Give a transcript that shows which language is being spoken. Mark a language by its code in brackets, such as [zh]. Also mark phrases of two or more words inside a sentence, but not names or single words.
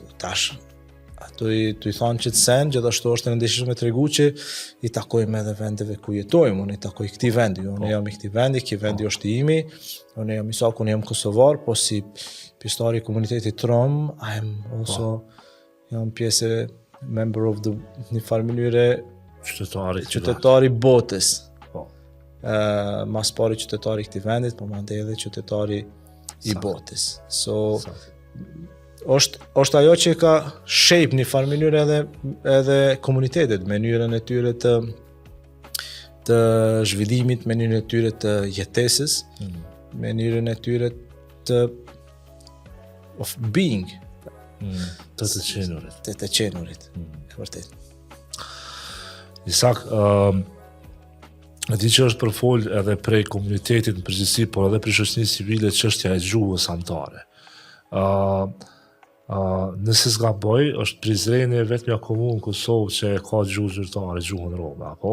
[sq] Tash tu i thonë që të sen, gjithashtu është rëndësishme të tregu që i takojmë edhe vendeve ku jetojmë, unë i takoj këtij vendi, unë jam i këtij vendi, ky vendi është i imi, unë jam Isak, unë jam kosovar, po si pjesëtar i komunitetit Rom, jam pjesë [en] member of the [sq] një farë mënyre qytetari botës. Mas pari qytetari i këtij vendit, po mandej edhe qytetari i botës. So është ajo që ka shape një farë mënyrë edhe komunitetet, mënyrën e tyre të zhvillimit, mënyrën e tyre të jetesës, mënyrën e tyre [en] of being, [sq] të qenurit. Të qenurit, e vërtet. Isak, e di që është përfol edhe prej komunitetit në përgjithësi, por edhe prej shoqërisë civile çështja e gjuhës anëtare. Nëse s'gaboj, është Prizreni vetmja komunë në Kosovë që ka gjuhë zyrtare, gjuhën rome, apo?